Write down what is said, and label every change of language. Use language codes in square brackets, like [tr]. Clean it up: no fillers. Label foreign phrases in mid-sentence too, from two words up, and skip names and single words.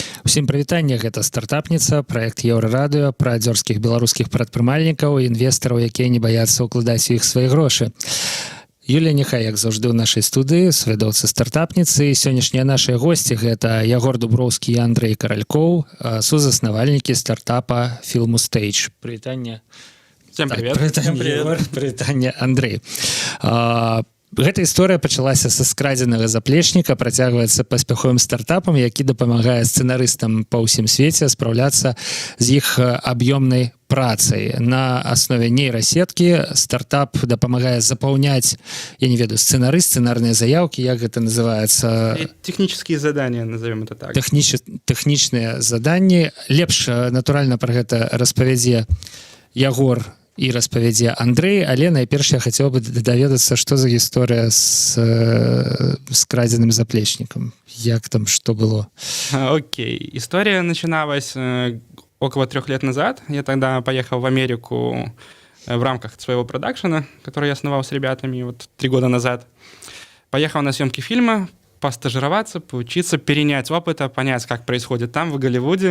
[be] Усім прывітанне, гэта стартапніца, праект Еўрарадыё пра дзёрзкіх беларускіх прадпрымальнікаў і інвестараў, якія не баяцца ўкладаць у іх свае грошы. Юлія Нехай, як заўжды ў нашай студыі, свядоўцы стартапніцы. Сённяшнія нашыя госці гэта Ягор Дуброўскі і Андрэй Каралькоў, сузаснавальнікі стартапа Filmustage. Прывітанне. [ru] Всем привет. [be] Прывітанне, Ягор. Прывітанне, Андрэй. Гэта гісторыя пачалася са скрадзенага заплечніка, працягваецца паспяховым стартапам, які дапамагае сцэнарыстам па ўсім свеце спраўляцца з іх аб'ёмнай працай. На аснове нейрасеткі стартап дапамагае запаўняць, я не ведаю, сцэнарныя заяўкі, як гэта называецца? [ru] Технические задания, назовем это так. [be] Тэхнічныя заданні. Лепш, натуральна, пра гэта распавядзе Ягор і распавядзе Андрэй, але найперш я хацеў бы даведацца, што за гісторыя з скрадзеным заплечнікам. Як там, [ru] что было? Окей. История начиналась около 3 лет назад. Я тогда поехал в Америку в рамках своего продакшена, который я основал с ребятами вот 3 года назад. Поехал на съемки фильма, постажироваться, поучиться, перенять опыт, понять, как происходит там, в Голливуде.